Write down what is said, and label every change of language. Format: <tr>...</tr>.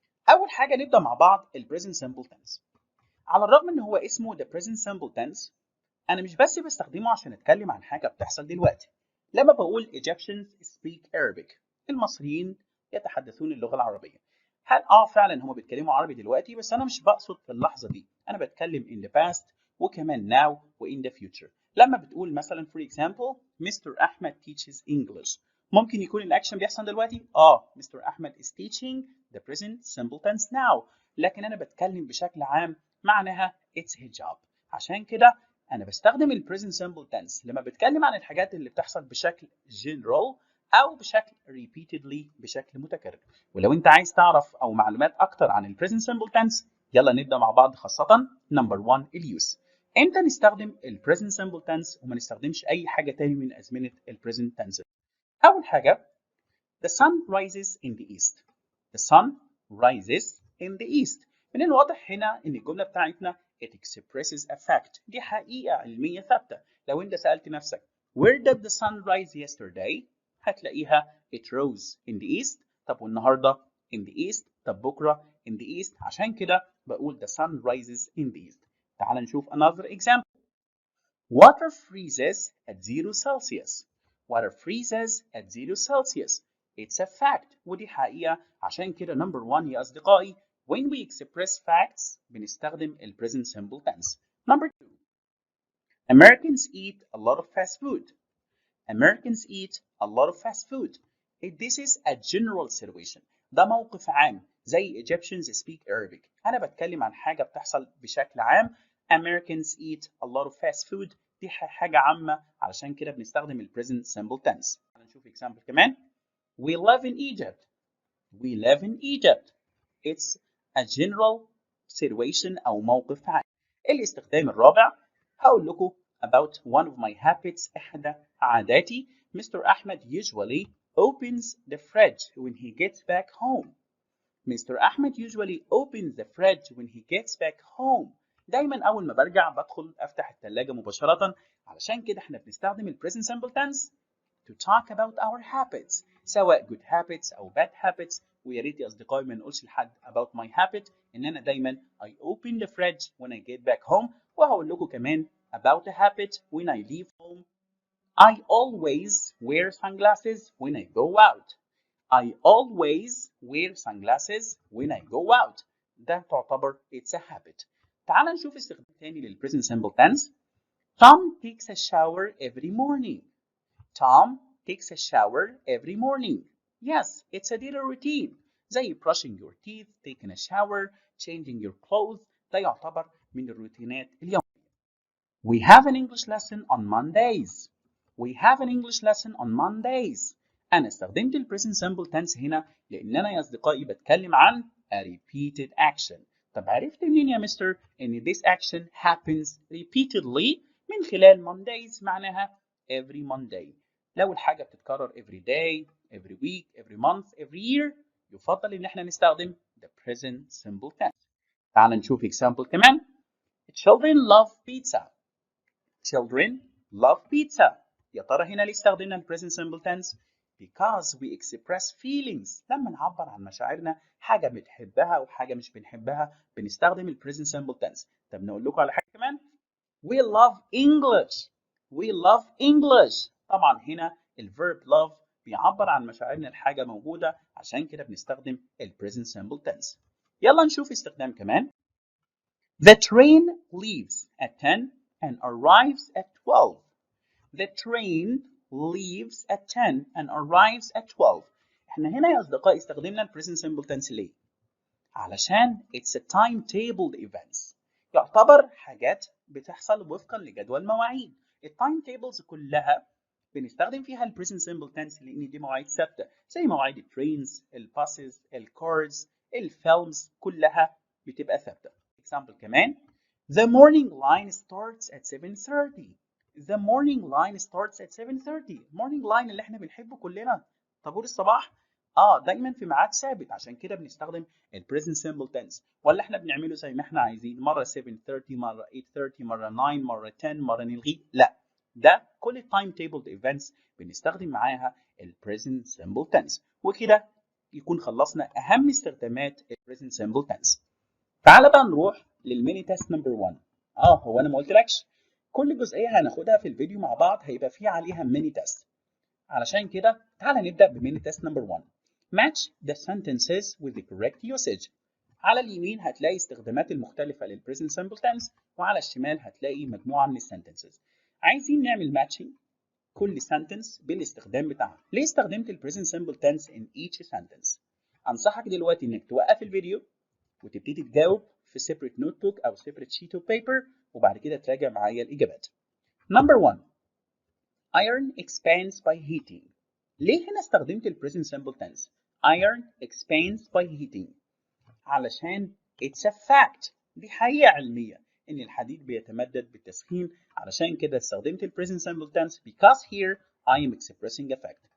<ar>اول حاجه نبدا مع بعض البريزنت سمبل تنس. على الرغم ان هو اسمه</ar> <en>the present simple tense،</en> <ar>انا مش بس بستخدمه عشان اتكلم عن حاجه بتحصل دلوقتي. لما بقول</ar> <en>Egyptians speak Arabic،</en> <ar>المصريين يتحدثون اللغه العربيه، هل فعلا هم بيتكلموا عربي دلوقتي؟ بس انا مش بقصد في اللحظه دي، انا بتكلم</ar> <en>in the past</en> <ar>وكمان now و in the future. لما بتقول مثلا for example Mr.</ar> <en>Ahmed teaches English،</en> <ar>ممكن يكون الاكشن بيحصل دلوقتي.</ar> <en>Mr. Ahmed is teaching the present simple tense now،</en> <ar>لكن انا بتكلم بشكل عام، معناها</ar> <en>it's his job.</en> <ar>عشان كده انا بستخدم ال present simple tense لما بتكلم عن الحاجات اللي بتحصل بشكل general او بشكل repeatedly، بشكل متكرر. ولو انت عايز تعرف او معلومات اكتر عن ال present simple tense، يلا نبدا مع بعض. خاصه نمبر 1 اليوز، امتى نستخدم ال present simple tense وما نستخدمش اي حاجه تاني من ازمنه ال present tense.</ar> <en>اول حاجه the sun rises in the east. the sun rises in the east.</en> <ar>من الواضح هنا ان الجمله بتاعتنا</ar> <en>it expresses a fact،</en> <ar>دي حقيقه علميه ثابته. لو انت سالت نفسك</ar> <en>where did the sun rise yesterday،</en> <ar>هتلاقيها</ar> <en>it rose in the east.</en> <ar>طب والنهارده in the east، طب بكره in the east. عشان كده بقول</ar> <en>the sun rises in the east.</en> <ar>تعال نشوف</ar> <en>another example. Water freezes at 0 Celsius. Water freezes at 0 Celsius. It's a fact،</en> <ar>ودي حقيقة. عشان كده</ar> <en>number 1</en> <ar>يا أصدقائي</ar> <en>when we express facts</en> <ar>بنستخدم ال</ar> <en>present simple tense. Number 2 Americans eat a lot of fast food. Americans eat a lot of fast food. This is a general situation،</en> <ar>ده موقف عام. زي</ar> <en>Egyptians speak Arabic،</en> <ar>أنا بتكلم عن حاجة بتحصل بشكل عام.</ar> <en>Americans eat a lot of fast food،</en> <ar>دي حاجة عامة، علشان كده بنستخدم ال</ar> <en>present simple tense.</en> <ar>هنشوف example كمان.</ar> <en>We live in Egypt. We live in Egypt. It's a general situation</en> <ar>أو موقف عام. الاستخدام الرابع هقول لكم</ar> <en>about one of my habits،</en> <ar>إحدى عاداتي.</ar> <en>Mr. Ahmed usually opens the fridge when he gets back home. Mr. Ahmed usually opens the fridge when he gets back home.</en> <ar>دايما أول ما برجع بدخل أفتح الثلاجة مباشرة. علشان كده احنا بنستخدم ال</ar> <en>present simple tense to talk about our habits، سواء good habits أو bad habits.</en> <ar>ويا ريت يا أصدقائي ما نقولش لحد about</ar> <en>my habit،</en> <ar>إن أنا دايما</ar> <en>I open the fridge when I get back home.</en> <ar>وهقول لكم كمان</ar> <en>about a habit when I leave home. I always wear sunglasses when I go out. I always wear sunglasses when I go out.</en> <ar>ده تعتبر</ar> <en>it's a habit.</en> <ar>تعال نشوف استخدام تاني لل present simple tense.</ar> <en>Tom takes a shower every morning. Tom takes a shower every morning. Yes, it's a daily routine.</en> <ar>زي</ar> <en>brushing your teeth, taking a shower, changing your clothes.</en> <ar>ده يعتبر من الروتينات اليومية.</ar> <en>We have an English lesson on Mondays. We have an English lesson on Mondays.</en> <ar>أنا استخدمت ال present simple tense هنا لأن أنا يا أصدقائي بتكلم عن</ar> <en>a repeated action.</en> <ar>طب عرفت منين يا مستر إن</ar> <en>this action happens repeatedly؟</en> <ar>من خلال Mondays، معناها every Monday. لو الحاجة بتتكرر</ar> <en>every day، every week، every month، every year،</en> <ar>يفضل إن احنا نستخدم</ar> <en>the present simple tense.</en> <ar>تعال نشوف example كمان.</ar> <en>Children love pizza. Children love pizza.</en> <ar>يا ترى هنا ليه استخدمنا ال</ar> <en>present simple tense؟ because we express feelings.</en> <ar>لما نعبر عن مشاعرنا، حاجة بنحبها أو حاجة مش بنحبها، بنستخدم ال present simple tense. طب نقول لكم على حاجة كمان.</ar> <en>We love English. We love English.</en> <ar>طبعا هنا ال verb love بيعبر عن مشاعرنا الحاجة موجودة، عشان كده بنستخدم ال present simple tense. يلا نشوف استخدام كمان.</ar> <en>The train leaves at 10 and arrives at 12. The train leaves at 10 and arrives at 12.</en> <ar>احنا هنا يا أصدقائي استخدمنا ال present simple tense ليه؟ علشان</ar> <en>it's a timetabled events.</en> <ar>يعتبر حاجات بتحصل وفقا لجدول مواعيد. التايم تيبلز كلها بنستخدم فيها ال present simple tense لأن دي مواعيد ثابتة، زي مواعيد الترينز، الباسز، الكارز، الفيلمز، كلها بتبقى ثابتة.</ar> <en>example كمان. The morning line starts at 7:30. The morning line starts at 7:30.</en> <ar>morning line اللي احنا بنحبه كلنا، طابور الصباح، دايما في ميعاد ثابت، عشان كده بنستخدم ال present simple tense. ولا احنا بنعمله زي ما احنا عايزين، مرة 7:30 مرة 8:30 مرة 9 مرة 10 مرة نلغيه؟ لا، ده كل التايم تيبل ايفنتس بنستخدم معاها ال present simple tense. وكده يكون خلصنا اهم استخدامات ال present simple tense. تعال بقى نروح للميني تيست نمبر 1. هو انا ما قلتلكش كل جزئيه هناخدها في الفيديو مع بعض هيبقى فيه عليها ميني تيست، علشان كده تعال نبدا بميني تيست نمبر 1.</ar> <en>match the sentences with the correct usage.</en> <ar>على اليمين هتلاقي استخدامات المختلفه لل present simple tense، وعلى الشمال هتلاقي مجموعه من الsentences. عايزين نعمل matching كل sentence بالاستخدام بتاعها. ليه استخدمت ال present simple tense</ar> <en>in each sentence؟</en> <ar>انصحك دلوقتي انك توقف الفيديو وتبتدي تجاوب في separate notebook او</ar> <en>separate sheet of paper،</en> <ar>وبعد كده تراجع معايا الاجابات.</ar> <en>Number 1. Iron expands by heating. ليه هنا استخدمت ال present simple tense؟ Iron expands by heating علشان it's a fact،</en> <ar>دي حقيقة علمية إن الحديد بيتمدد بالتسخين، علشان كده استخدمت ال</ar> <en>present simple tense because here I am expressing a fact.</en>